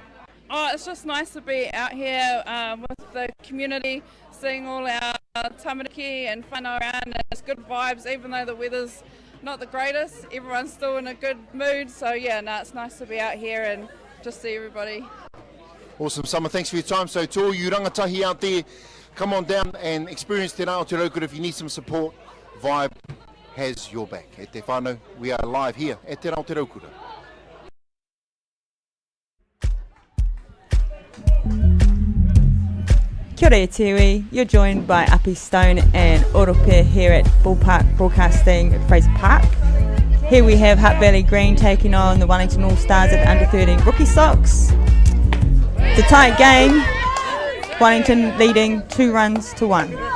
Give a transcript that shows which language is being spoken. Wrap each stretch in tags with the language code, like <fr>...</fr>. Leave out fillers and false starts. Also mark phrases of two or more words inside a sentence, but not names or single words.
<en>Oh, it's just nice to be out here with the community, seeing all our tamariki and whānau around, and it's good vibes, even though the weather's not the greatest, everyone's still in a good mood, so yeah, no, it's nice to be out here and just see everybody. Awesome, Summer, thanks for your time. So to all you rangatahi out there, come on down and experience Te Rā o Te Raukura. If you need some support, Vibe has your back.</en> <mi>E te whānau,</mi> <en>we are live here at Te Rā o Te Raukura.</en> <mi>Kia ora e Tiwi,</mi> <en>you're joined by Api Stone and Orope here at Ballpark Broadcasting at Fraser Park. Here we have Hutt Valley Green taking on the Wellington All-Stars at Under 13 Rookie Sox. It's a tight game, Wellington leading 2-1.</en>